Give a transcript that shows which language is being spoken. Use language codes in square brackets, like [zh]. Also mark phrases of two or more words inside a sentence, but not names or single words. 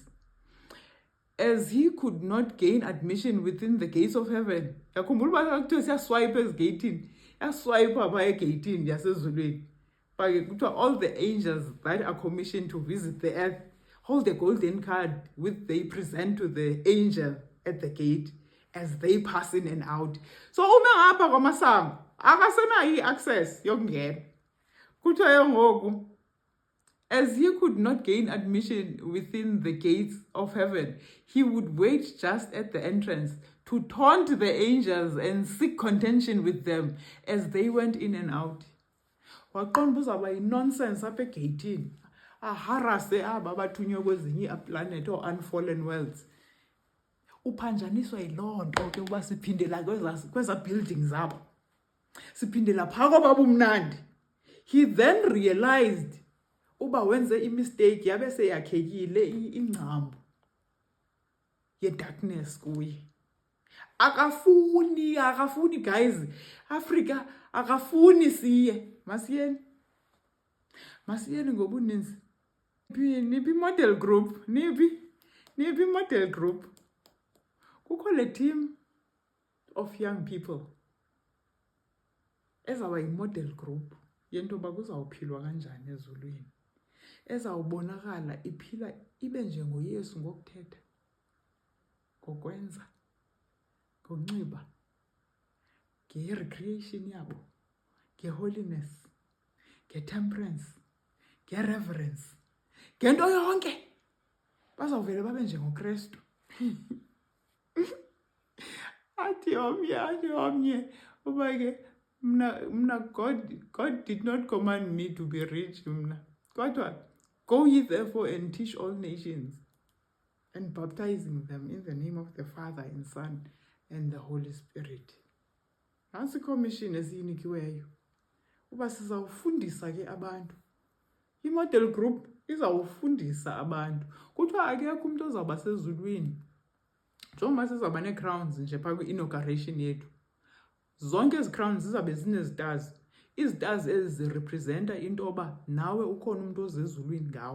[en] As he could not gain admission within the gates of heaven, all the angels that are commissioned to visit the earth hold a golden card which they present to the angel at the gate as they pass in and out. [xh] So uma ngapha kwamasango akasenayo i-access yokungena. Kuthiwa ngoku, [en] as he could not gain admission within the gates of heaven, he would wait just at the entrance to taunt the angels and seek contention with them as they went in and out. [xh] Waqonda uzaba yi-nonsense apha egeyithini, aharase aba bathunywe kwezinye iiplanethi [en] or unfallen worlds. [xh] Uphanjaniswa yiloo nto ke uba siphindela kweza buildings zabo, siphindela phaa kwaba bumnandi. [en] He then realized [xh] uba wenze imistake yabe seyakhekile ingcambu ye-darkness kuye. Akafuni guys, Africa akafuni siye. Masiyeni ngobuninzi. Niphi [en] model group, [xh] niphi [en] model group. [xh] Kukho le [en] team of young people [xh] ezawuba yi- [en] model group [xh] yento yoba kuzawuphilwa kanjani ezulwini, ezawubonakala iphila ibe njengoYesu ngokuthetha, ngokwenza, ngokunxiba, nge-recreation yabo, nge-holiness, nge-temperance, nge-reverence, ngento yonke bazawuvele babe njengoKristu. athi omnye uba ke mna [en] God did not command me to be rich [xh] mna, kodwa [en] go ye therefore and teach all nations and baptizing them in the name of the Father and Son and the Holy Spirit. [xh] Nasi commission esiyinikiweyo uba sizawufundisa ke abantu. I- [en] model group [xh] izawufundisa abantu. Kuthiwa akekho umuntu ozawuba sezulwini njengoba sizawuba nee-crowns nje phaa kwi-inauguration yethu. Zonke ezi crowns zizabe zinezitars. Izitars ezi zirepresenta into yoba nawe ukhona umuntu ozezulwini ngawe.